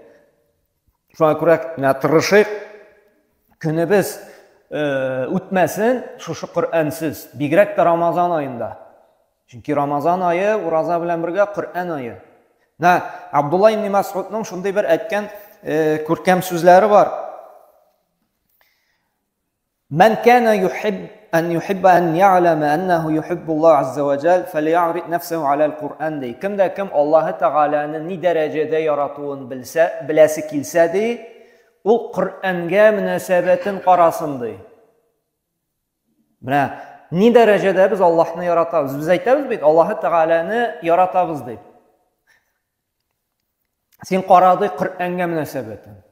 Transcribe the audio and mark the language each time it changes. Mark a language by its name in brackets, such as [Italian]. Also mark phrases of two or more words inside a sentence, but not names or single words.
[Tatar] Шуңа күрә менә тырышыйк, көнебез үтмәсен шушы Коръәнсез, бигрәк тә Рамазан аенда. Чөнки Рамазан ае ураза белән бергә Коръән ае. Абдулла ибн Масъудның шундый бер әйткән күркәм сүзләре бар. [Arabic] من كان يحب أن يعلم أنه يحب الله عز وجل فليعرض نفسه على القرآن دي. [Tatar] Кем дә кем Аллаһ Тәгаләне ни дәрәҗәдә яратуын беләсе килсә ди, ул Коръәнгә мөнәсәбәтен карасын ди. Менә ни дәрәҗәдә без Аллаһны яратабыз? Без әйтәбез бит, Аллаһ Тәгаләне яратабыз дип. Син карады Коръәнгә мөнәсәбәтен.